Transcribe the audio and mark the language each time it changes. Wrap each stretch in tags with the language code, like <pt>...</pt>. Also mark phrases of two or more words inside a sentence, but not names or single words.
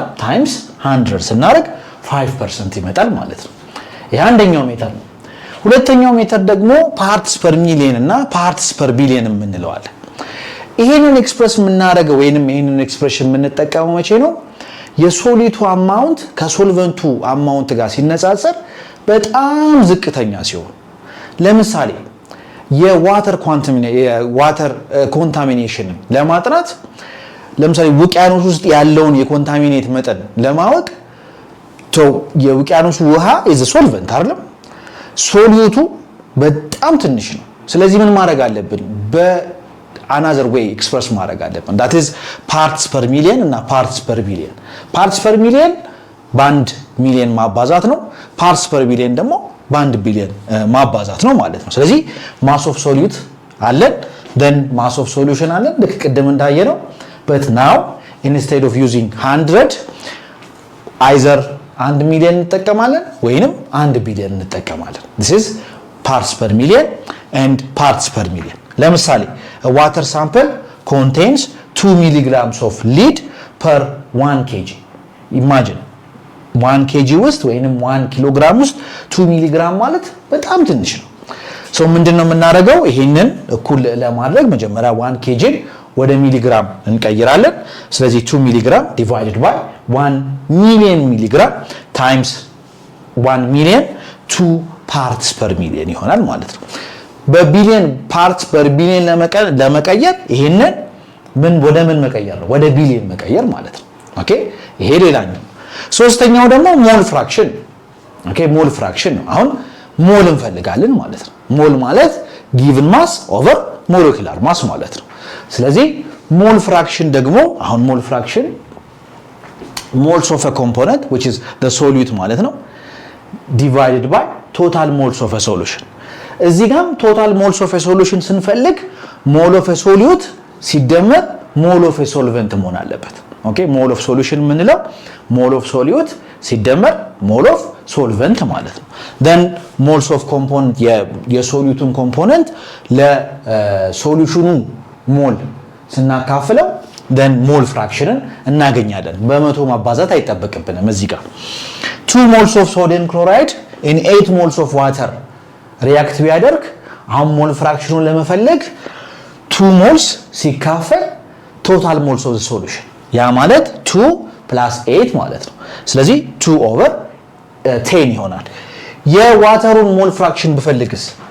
<am>times 100 ስናደርግ 5% ይመጣል ማለት ነው። ይሄ አንደኛው ሜተድ ነው። ሁለተኛው ሜተድ ደግሞ</am> <en>parts per million</en> <am>እና</am> <en>parts per billion</en> <am>የምንለዋለን። ይሄንን ኤክስፕረስ የምናደርገው ወይንም ይሄንን ኤክስፕሬሽን የምንጠቀመው መቼ ነው የሶሊቱ አማውንት ከሶልቨንቱ አማውንት ጋር ሲነጻጸር በጣም ዝቅተኛ ሲሆን። ለምሳሌ የዋተር ኮንታሚኔሽን ለማጥናት ለምሳሌ ውቅያኖስ ውስጥ ያለውን የኮንታሚኔት መጠን ለማወቅ የውቅያኖሱ ውሃ</am> <en>is a solvent</en> <am>አይደለም ሶሉቱ በጣም ትንሽ ነው። ስለዚህ ምን ማድረግ አለብን</am> <en>another way</en> <am>express ማድረግ አለብን</am> <en>that is parts per million</en> <am>እና</am> <en>parts per billion። parts per million</en> <am>በአንድ ሚሊየን ማባዛት ነው</am> <en>parts per billion</en> <am>ደግሞ በአንድ ቢሊየን ማባዛት ነው ማለት ነው። ስለዚህ</am> <en>mass of solute</en> <am>አለን</am> <en>then mass of solution</en> <am>አለን ልክ ቅድም እንዳየነው</am> <en>but now instead of using 100 either</en> <am>1 ሚሊየን እንጠቀማለን ወይንም 1 ቢሊየን እንጠቀማለን።</am> <en>this is parts per million and parts per million።</en> <am>ለምሳሌ</am> <en>a water sample contains 2 milligrams of lead per 1 kg.</en> <am>imagine 1 kg ውስጥ ወይንም 1 ኪሎግራም ውስጥ 2 ሚሊግራም ማለት በጣም ትንሽ ነው። ሶ ምንድነው የምናደርገው ይሄንን እኩል ለማድረግ መጀመሪያ 1 kg ወደ ሚሊግራም እንቀይራለን። ስለዚህ 2 ሚሊግራም</am> <en>divided by</en> <am>1 ሚሊየን ሚሊግራም times 1 ሚሊየን 2 parts</am> <en>per million</en> <am>ይሆናል ማለት ነው። በቢሊየን</am> <en>parts per billion</en> <am>ለመቀየር ይሄንን ወደ ምን መቀየር ነው ወደ ቢሊየን መቀየር ማለት ነው። ኦኬ ይሄ ሌላኛው። ሶስተኛው ደግሞ</am> <en>mole fraction። okay mole fraction</en> <am>ነው። አሁን ሞል እንፈልጋለን ማለት ነው። ሞል ማለት</am> <en>given mass over molecular mass</en> <am>ማለት ነው። ስለዚህ</am> <en>mole fraction</en> <am>ደግሞ አሁን</am> <en>mole fraction moles of a component which is the solute</en> <am>ማለት ነው</am> <en>divided by total moles of a solution።</en> <am>እዚህ ጋም</am> <en>total moles of solution</en> <am>ስንፈልግ</am> <en>mole of solute</en> <am>ሲደመር</am> <en>mole of solvent</en> <am>መሆን አለበት።</am> <en>okay mole of solution</en> <am>የምንለው</am> <en>mole of solute</en> <am>ሲደመር</am> <en>mole of solvent</en> <am>ማለት ነው። then</am> <en>moles of component</en> <am>የሶሉቱን ኮምፖነንት ለሶሉሽኑ ሞል ስናካፍለው then ሞል ፍራክሽንን እናገኛለን። በመቶ ማባዛት አይጠበቅብንም። እዚህ ጋር</am> <en>2 moles of sodium chloride in 8 moles of water</en> <am>ሪአክት ቢያደርግ አሁን ሞል ፍራክሽኑን ለመፈለግ 2 moles ሲካፈል</am> <en>total moles of the solution</en> <am>ያ ማለት 2 + 8 ማለት ነው። ስለዚህ 2/10 ይሆናል። የዋተሩን ሞል ፍራክሽን ብፈልግስ</am>